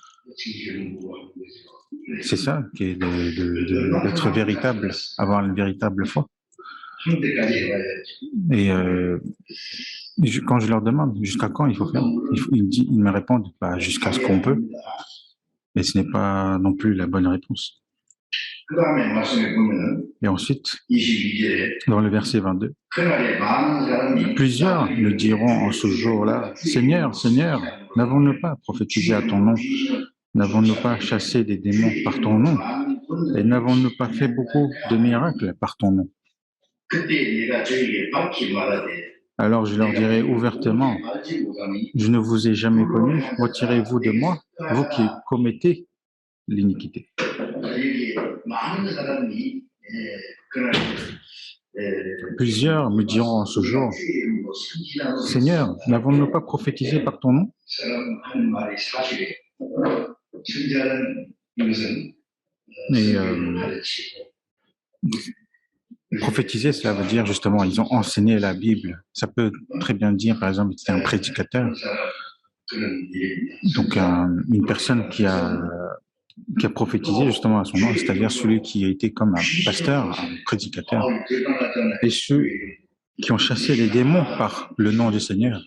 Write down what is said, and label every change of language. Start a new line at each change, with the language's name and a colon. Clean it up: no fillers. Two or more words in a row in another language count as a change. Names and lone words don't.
French: C'est ça qui est d'être véritable, avoir une véritable foi. Et quand je leur demande jusqu'à quand il faut faire, ils me répondent jusqu'à ce qu'on peut, mais ce n'est pas non plus la bonne réponse.
Korean: 그 다음에 말씀해 보면은
French: Et ensuite,
Korean: 22절에
French: dans le verset 22,
Korean: 그날에 많은 사람이
French: plusieurs me diront en ce jour-là, Seigneur, Seigneur, n'avons-nous pas prophétisé à ton nom? N'avons-nous pas chassé des démons par ton nom? Et n'avons-nous pas fait beaucoup de miracles par ton nom?
Korean: 그때 내가 저에게 밝히 말하되
French: Alors je leur dirai ouvertement, je ne vous ai jamais connu, retirez-vous de moi, vous qui commettez l'iniquité.
Korean: 여기 많은 사람이 그날
French: Plusieurs me diront en ce jour, Seigneur, n'avons-nous pas prophétisé par ton nom?
Korean: 사람 말이 사실이에요. 선지자는 이것은
French: Et
Korean: 가르치고
French: prophétiser, cela veut dire justement, ils ont enseigné la Bible. Ça peut très bien dire, par exemple, c'est un prédicateur, donc une personne qui a prophétisé justement à son nom, c'est-à-dire celui qui a été comme un pasteur, un prédicateur, et ceux qui ont chassé les démons par le nom du Seigneur.